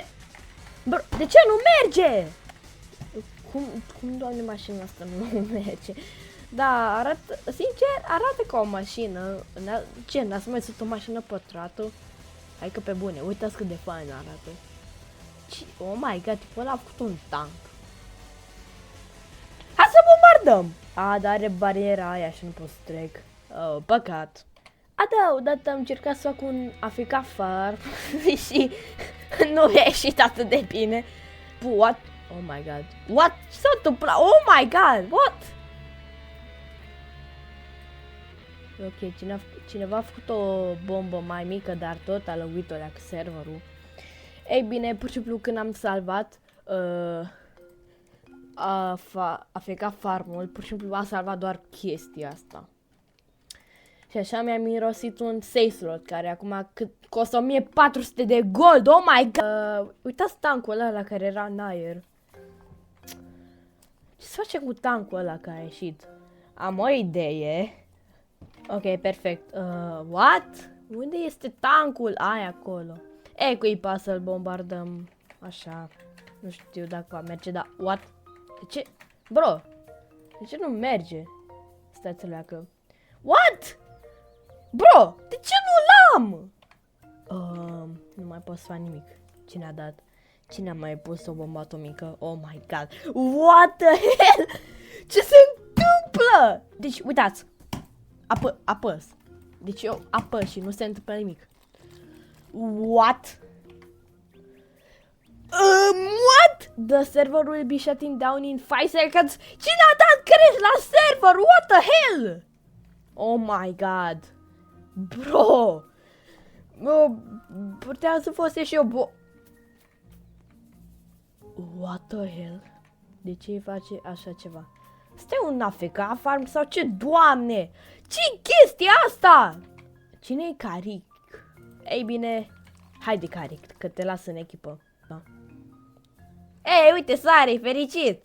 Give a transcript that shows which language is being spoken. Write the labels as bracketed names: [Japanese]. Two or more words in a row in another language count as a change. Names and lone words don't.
[Romanian] Bro, de ce nu merge? Cum doamne, mașina asta nu merge? Da, arată, sincer, arată ca o mașină. Ce, n-ați mai văzut o mașină pătrată? Hai că pe bune, uitați cât de fain arată. [English] Oh my god, [Romanian] tipul ăla a făcut un tank. Hai să bombardăm! Dar are bariera aia și nu pot să trec. Oh, păcat. Da, odată am încercat să fac un Africa Farm și nu a ieșit atât de bine. [English] What? Oh my god. What? [Romanian] Ce s-a întâmplat? [English] Oh my god, what? [Romanian] Ok, cineva a făcut o bombă mai mică, dar tot a lăuit-o la serverul. Ei bine, pur și simplu când am salvat Africa Farmul, pur și simplu a salvat doar chestia asta. Și așa mi-a mirosit un [English] safe slot, [Romanian] care acum costă 1400 de gold, [English] oh my god! [Romanian] Uitați tankul ăla care era în aer. Ce se face cu tankul ăla care a ieșit? Am o idee. Ok, perfect. What? Unde este tankul? Aia acolo. Echipa să-l bombardăm. Așa. Nu știu dacă va merge, dar... What? De ce? Bro! De ce nu merge? Stați să leacă. What? Bro, de ce nu l-am? Nu mai pot să fac nimic. Cine a dat? Cine a mai pus o bombă atomică? [English] Oh my god. What the hell? [Romanian] Ce se întâmplă? Deci, uitați. Apăs. Deci eu apăs și nu se întâmplă nimic. [English] What? What? The server will be shutting down in 5 seconds. [Romanian] Cine a dat crash la server? [English] What the hell? Oh my god. Bro. [Romanian] Putea să fost și eu [English] What the hell? [Romanian] De ce îi face așa ceva? Stai un [English] AFK farm [Romanian] sau ce? Doamne! Ce-i chestia asta? Cine-i Caric? Ei bine, haide Caric, că te las în echipă. Da. Ei, uite, sare, e fericit!